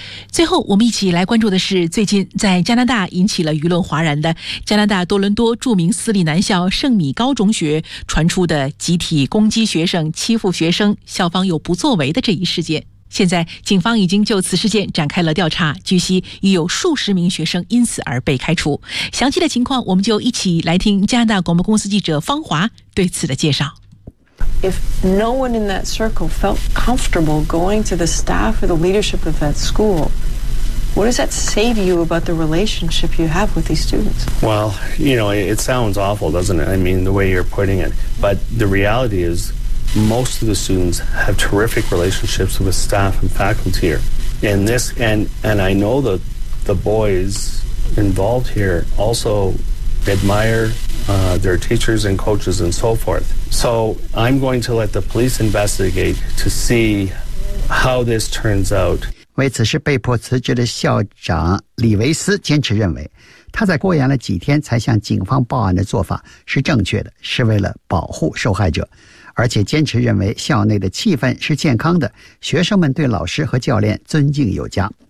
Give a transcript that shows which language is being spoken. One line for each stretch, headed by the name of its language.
Chinese: 最后我们一起来关注的是最近在加拿大引起了舆论哗然的加拿大多伦多著名私立男校圣米高中学传出的集体攻击学生、欺负学生、校方有不作为的这一事件。现在警方已经就此事件展开了调查，据悉已有数十名学生因此而被开除。详细的情况我们就一起来听加拿大广播公司记者方华对此的介绍。
English: If no one in that circle felt comfortable going to the staff or the leadership of that school, what does that say to you about the relationship you have with these students? Well, you know, it sounds awful, doesn't it? I mean, the way you're putting it. But the reality is most of the students have terrific relationships with staff and faculty here. And this, and I know that the boys involved here also admire their teachers and coaches and so forth. So I'm going to let the police investigate to see how this turns out.
Chinese: 为此事被迫辞职的校长李维斯坚持认为，他在过严了几天才向警方报案的做法是正确的，是为了保护受害者，而且坚持认为校内的气氛是健康的，学生们对老师和教练尊敬有加。